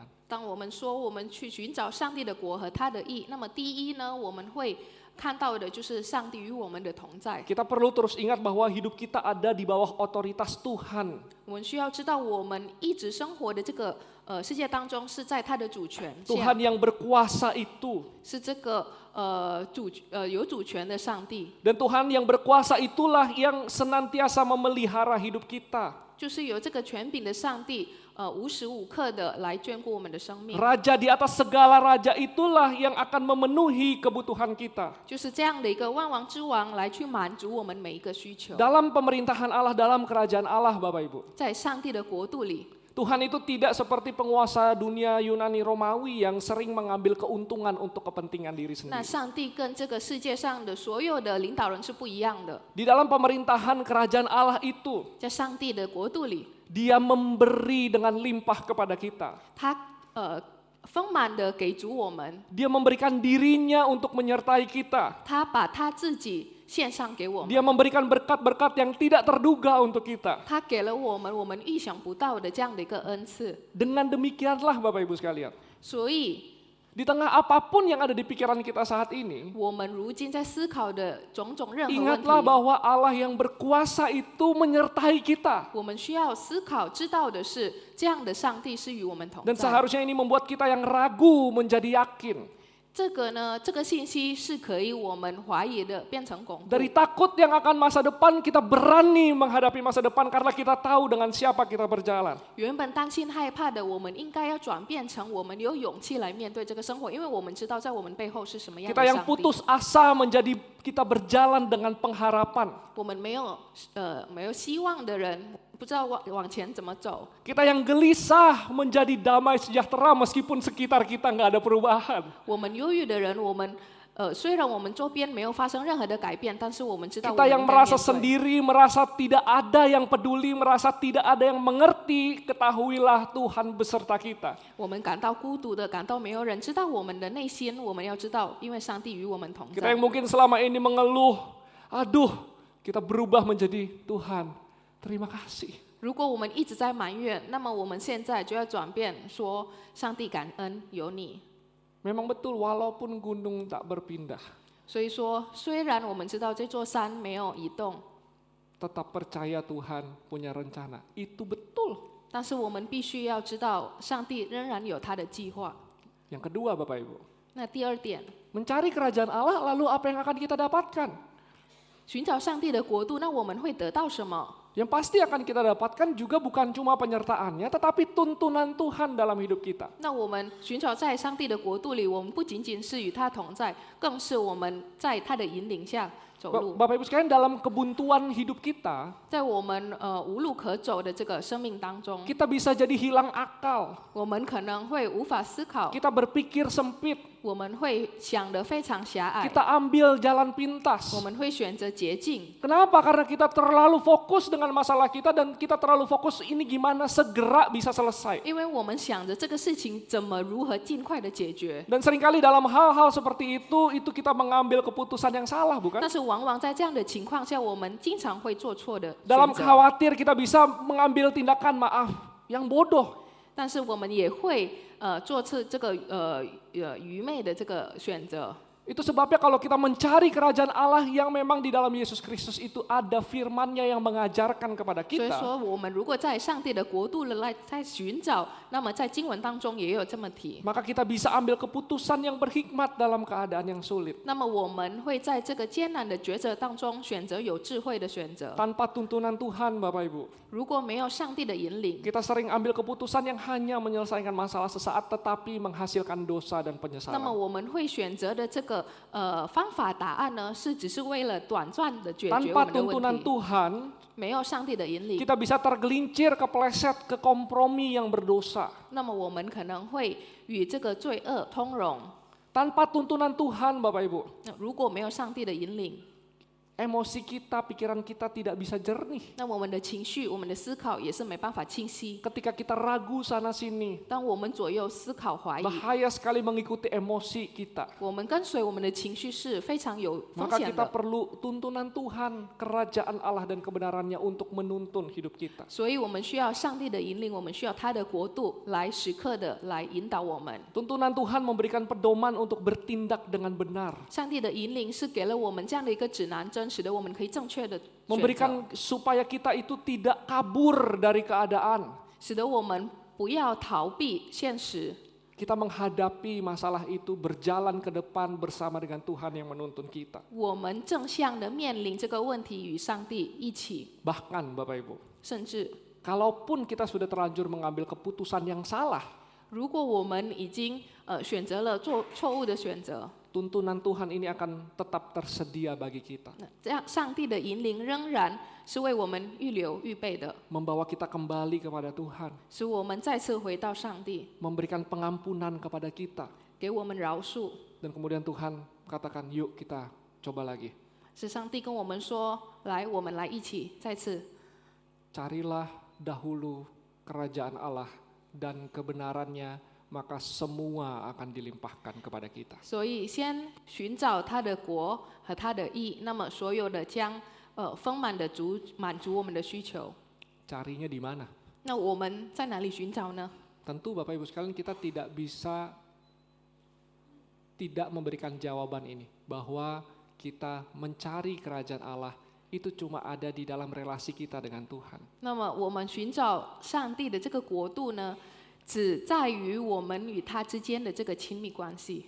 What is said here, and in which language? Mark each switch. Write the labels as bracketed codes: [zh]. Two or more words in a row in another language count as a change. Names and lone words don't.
[zh] 当我们说我们去寻找上帝的国和他的义，那么第一呢，我们会看到的就是上帝与我们的同在。 [id] Kita perlu terus ingat bahwa hidup kita ada di bawah otoritas Tuhan. [zh] 我们需要知道，我们一直生活的这个世界当中是在他的主权下， [id] Tuhan yang berkuasa itu. [zh] 是这个有主权的上帝， [id] Dan Tuhan yang berkuasa itulah yang senantiasa memelihara hidup kita. [zh] 就是有这个权柄的上帝，无时无刻的来眷顾我们的生命。 [id] Raja di atas segala raja itulah yang akan memenuhi kebutuhan kita. [zh] 就是这样的一个万王之王来去满足我们每一个需求。 [id] Dalam pemerintahan Allah, dalam kerajaan Allah, Bapak Ibu. [zh] 在上帝的国度里， [id] Tuhan itu tidak seperti penguasa dunia Yunani Romawi yang sering mengambil keuntungan untuk kepentingan diri [zh] 那 [id] sendiri. [zh] 上帝跟这个世界上的所有的领导人是不一样的。 [id] Di dalam pemerintahan kerajaan Allah itu, [zh] 在上帝的国度里， [id] Dia memberi dengan limpah kepada kita. [zh] 他丰满的给足我们， [id] Dia memberikan dirinya untuk menyertai kita. [zh] 他把他自己献上给我们， [id] Dia memberikan berkat-berkat yang tidak terduga untuk kita. [zh] 他给了我们意想不到的这样的一个恩赐。 [id] Dengan demikianlah Bapak Ibu sekalian, [zh] 所以， [id] di tengah apapun yang ada di pikiran kita saat ini, [zh] 我们如今在思考的种种任何问 [id] ingatlah [zh] 题， [id] bahwa Allah yang berkuasa itu menyertai kita. [zh] 我们需要思考知道的是，这样的上帝是与我们同 [id] Dan [zh] 在。 [id] seharusnya ini membuat kita yang ragu menjadi yakin. [zh] 这个呢，这个信息是可以我们怀疑的变成巩固。 [id] Dari takut yang akan masa depan, kita berani menghadapi masa depan karena kita tahu dengan siapa kita berjalan. [zh] 原本担心害怕的，我们应该要转变成我们有勇气来面对这个生活，因为我们知道在我们背后是什么样 [id] Kita [zh] 的 [id] yang [zh] 上帝。 [id] putus asa menjadi kita berjalan dengan pengharapan. [zh] 我们没有希望的人，不知道往前怎么走。 [id] Kita yang gelisah menjadi damai sejahtera meskipun sekitar kita nggak ada perubahan. [zh] 我们忧郁的人，我们虽然我们周边没有发生任何的改变，但是我们知道我 [id] Kita [zh] 们 [id] yang [zh] 应该 [id] merasa [zh] 面对。 [id] sendiri, merasa tidak ada yang peduli, merasa tidak ada yang mengerti, ketahuilah Tuhan beserta kita. [zh] 我们感到孤独的，感到没有人知道我们的内心，我们要知道，因为上帝与我们同 [id] Kita [zh] 在 [id] yang。mungkin selama ini mengeluh, aduh, kita berubah menjadi Tuhan. Terima kasih. [zh] 如果我们一直在埋怨，那么我们现在就要转变，说上帝感恩有你。 [id] Memang betul walaupun gunung tak berpindah, 所以说，虽然我们知道这座山没有移动， tetap percaya Tuhan punya rencana. Itu betul. [zh] 但是我们必须要知道，上帝仍然有他的计划。 [id] Yang kedua Bapak Ibu, [zh] 那第二点， [id] mencari kerajaan Allah lalu apa yang akan kita dapatkan? [zh] 寻找上帝的国度，那我们会得到什么？ [id] Yang pasti akan kita dapatkan juga bukan cuma penyertaannya, tetapi tuntunan Tuhan dalam hidup kita. [zh] 那我们寻找在上帝的国度里，我们不仅仅是与他同在，更是我们在他的引领下走路。 [id] Bapak Ibu sekalian, dalam kebuntuan hidup kita, [zh] 在我们无路可走的这个生命当中， [id] kita bisa jadi hilang akal. [zh] 我们可能会无法思考， [id] Kita berpikir sempit, [zh] 我们会想得非常狭隘， [id] kita ambil jalan pintas. [zh] 我们会选择捷径。 [id] Kenapa? Karena kita terlalu fokus dengan masalah kita dan kita terlalu fokus ini gimana segera bisa selesai. [zh] 因为我们想着这个事情如何尽快的解决， [id] Dan seringkali dalam hal-hal seperti itu kita mengambil keputusan yang salah, bukan? [zh] 但是往往在这样的情况下，我们经常会做错的 [id] Dalam [zh] 选择， [id] khawatir kita bisa mengambil tindakan maaf yang bodoh. [zh] 但是我们也会做出这个愚昧的这个选择。 [id] Itu sebabnya kalau kita mencari kerajaan Allah yang memang di dalam Yesus Kristus itu ada firman-Nya yang mengajarkan kepada [zh] 所以 [id] kita. [zh] 说，我们如果在上帝的国度来在寻找，那么在经文当中也有这么提。 [id] Maka kita bisa ambil keputusan yang berhikmat dalam keadaan yang sulit. [zh] 那么我们会在这个艰难的抉择当中选择有智慧的选择。 [id] Tanpa tuntunan Tuhan, Bapak Ibu, [zh] 如果没有上帝的引领， [id] kita sering ambil keputusan yang hanya menyelesaikan masalah sesaat tetapi menghasilkan dosa dan [zh] 那么 [id] penyesalan. [zh] 我们会选择的这个方法答案呢，只是为了短暂的解决我 [id] Tanpa [zh] 们的问 [id] tuntunan [zh] 题。 [id] Tuhan, [zh] 没有上帝的引领， [id] kita bisa tergelincir, kepleset ke kompromi yang berdosa. [zh] 那么我们可能会与这个罪恶通融。 [id] Tanpa tuntunan Tuhan, Bapak Ibu, [zh] 那如果没有上帝的引领， [id] emosi kita, pikiran kita tidak bisa jernih. [zh] 那我们的情绪、我们的思考也是没办法清晰。 [id] Ketika kita ragu sana sini, [zh] 当我们左右思考、怀疑， [id] bahaya sekali mengikuti emosi kita. [zh] 我们跟随我们的情绪是非常有风 [id] Maka [zh] 险 [id] kita [zh] 的。 [id] perlu tuntunan Tuhan, kerajaan Allah dan kebenarannya untuk menuntun hidup kita. [zh] 所以我们需要上帝的引领，我们需要他的国度来时刻的来引导我们。 [id] Tuntunan Tuhan memberikan pedoman untuk bertindak dengan benar. [zh] 上帝的引领是给了我们这样的一个指南针，使得我们可以正确的选择， [id] Memberikan supaya kita itu tidak kabur dari keadaan. [zh] 使得我们不要逃避现实。 [id] Kita menghadapi masalah itu berjalan ke depan bersama dengan Tuhan yang menuntun kita. [zh] 我们正向的面临这个问题，与上帝一起， [id] Bahkan Bapak Ibu, [zh] 甚至 [id] kalaupun kita sudah terlanjur mengambil keputusan yang salah, [zh] 如果我们已经选择了做错误的选择， [id] tuntunan Tuhan ini akan tetap tersedia bagi kita. [zh] 那这样上帝的引领仍然是为我们预留预备的， [id] Membawa kita kembali kepada Tuhan. [zh] 使我们再次回到上帝， [id] Memberikan pengampunan kepada kita. [zh] 给我们饶恕。 [id] Dan kemudian Tuhan katakan, yuk kita coba lagi. [zh] 是上帝跟我们说：“来，我们来一起再次 [id] Carilah dahulu kerajaan Allah dan kebenarannya, maka semua akan dilimpahkan kepada kita. [zh] 所以先寻找他的国和他的义，那么所有的将丰满的满足我们的需求。 [id] Carinya di mana? [zh] 那我们在哪里寻找呢？ [id] Tentu Bapak Ibu sekalian kita tidak bisa tidak memberikan jawaban ini, bahwa kita mencari kerajaan Allah itu cuma ada di dalam relasi kita dengan Tuhan. [zh] 那么我们寻找上帝的这个国度呢，只在于我们与他之间的这个亲密关系。